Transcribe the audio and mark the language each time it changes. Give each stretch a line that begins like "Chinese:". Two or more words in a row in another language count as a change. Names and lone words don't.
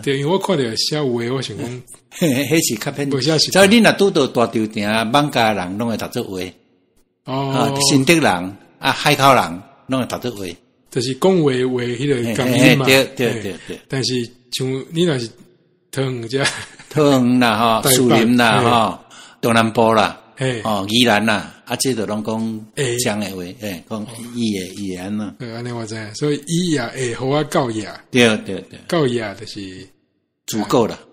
Min Nan Chinese: 對，因為我看到寫話，我想講。迄是較偏，所以你若拄到大稻埕艋舺人，攏會讀做話。新竹人海口人，攏會讀做話。就是講話迄個感音嘛。對。但是像你若是桃園啦，樹林啦，東南部啦，宜蘭啦，這都攏講漳的話，講伊的安啦。安尼我知，所以伊也會互我教育。對。教育就是足夠啦。